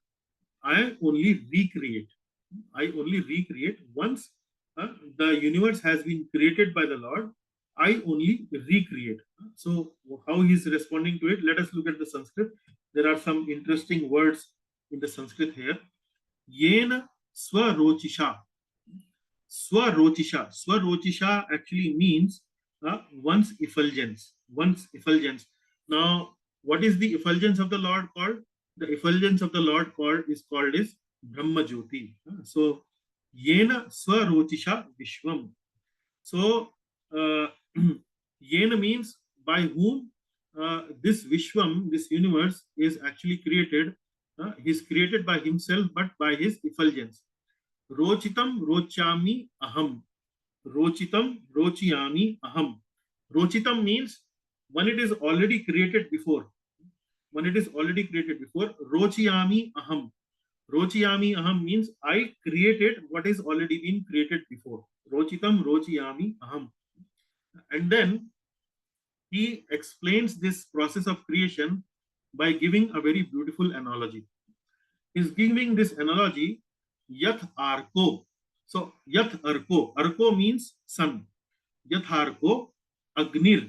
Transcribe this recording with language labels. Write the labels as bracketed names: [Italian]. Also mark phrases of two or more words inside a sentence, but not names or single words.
[English] I only recreate. I only recreate once the universe has been created by the Lord. I only recreate. So how he's responding to it, let us look at the Sanskrit. There are some interesting words in the Sanskrit here. [Sanskrit] येन स्वरोचिषा। स्वरोचिषा. [English] Swarochisha actually means one's effulgence. One's effulgence. Now, what is the effulgence of the Lord called? The effulgence of the Lord is called is Brahma Jyoti. [Sanskrit] So, येन स्वरोचिषा विश्वम्. [English] So, Yena means by whom this Vishwam, this universe is actually created. He is created by himself, but by his effulgence. [Sanskrit] रोचितं रोचामि अहम्. रोचितं रोचयामि अहम्. [English] Rochitam means when it is already created before. When it is already created before, [Sanskrit] रोचयामि अहम्. रोचयामि अहम् [English] means I created what is already been created before. [Sanskrit] रोचितं रोचयामि अहम्. [English] And then he explains this process of creation by giving a very beautiful analogy. He's giving this analogy, [Sanskrit] यथ अर्को. [English] So, [Sanskrit] यथ अर्को. [English] Arko means sun. [Sanskrit] यथ अर्को, अग्निर्.